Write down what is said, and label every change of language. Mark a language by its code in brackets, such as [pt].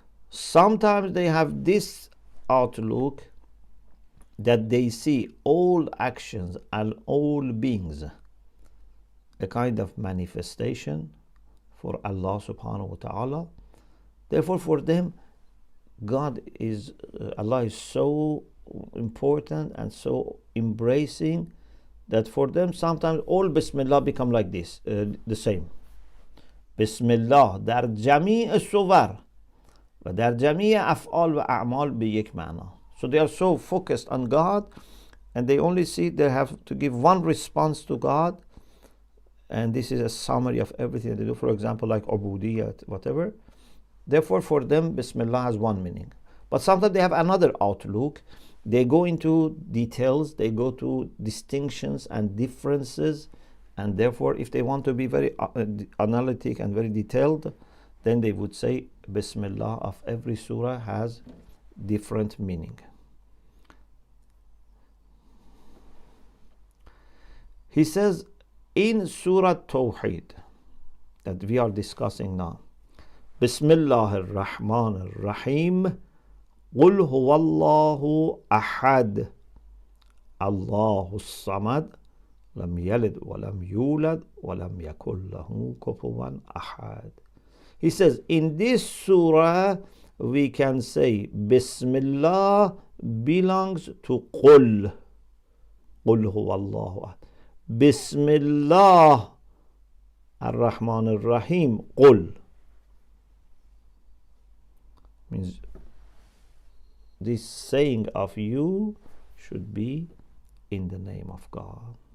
[en] Sometimes they have this outlook that they see all actions and all beings a kind of manifestation for Allah subhanahu wa ta'ala. Therefore for them God is Allah is so important and so embracing that for them sometimes all Bismillah become like this, the same. [fa] Bismillah در جمیع صور و در جمیع افعال و اعمال به یک معنا. [en] So they are so focused on God and they only see they have to give one response to God, and this is a summary of everything they do, for example like ubudiyyat, whatever. Therefore for them Bismillah has one meaning. But sometimes they have another outlook. They go into details, they go to distinctions and differences, and therefore if they want to be very analytic and very detailed, then they would say Bismillah of every surah has different meaning. He says in Surah TAWHEED that we are discussing now, Bismillah ar-Rahman ar-Rahim, [ar] قل هو الله أحد الله الصمد لم يلد ولم يولد ولم يكن له كفوا أحد. [en] He says in this surah we can say Bismillah belongs to [ar] قل هو الله أحد. [en] Bismillah ar-Rahman ar-Rahim قل means this saying of you should be in the name of God.